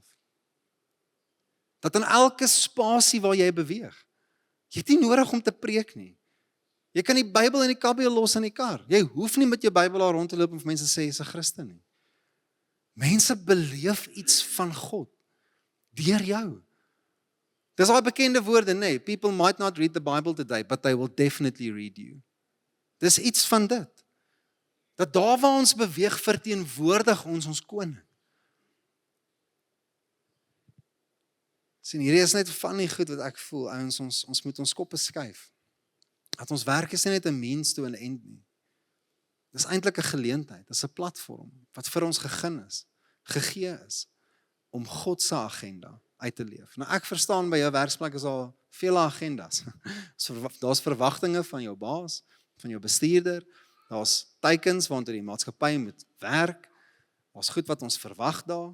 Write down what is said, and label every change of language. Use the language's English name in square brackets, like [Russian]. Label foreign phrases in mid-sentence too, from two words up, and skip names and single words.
[Afrikaans] Dat in elke spasie waar jy beweeg, jy het nie nodig om te preek nie. Jy kan die Bybel en die kabbel los in die kar. Jy hoef nie met jou Bybel daar rond te loop en vir mense sê jy's 'n Christen nie. Mense beleef iets van God deur jou. Dis daai bekende woorde, nee, [English] people might not read the Bible today, but they will definitely read you. [Afrikaans] Dis iets van dit. Dat daar waar ons beweeg, verteenwoordig ons koning. Sien, hierdie is net van die goed wat ek voel, ons moet ons koppe skuif. Dat ons werk is nie net 'n [English] means to an end [Afrikaans] nie. Dis eintlik 'n geleentheid, dis 'n platform wat vir ons gegee is om God se agenda uit te leef. Nou ek verstaan by jou werksplek is al vele agendas. Daar's verwagtinge van jou baas, van jou bestuurder, daar's teikens waartoe die maatskappy moet werk, daar's goed wat ons verwag daar.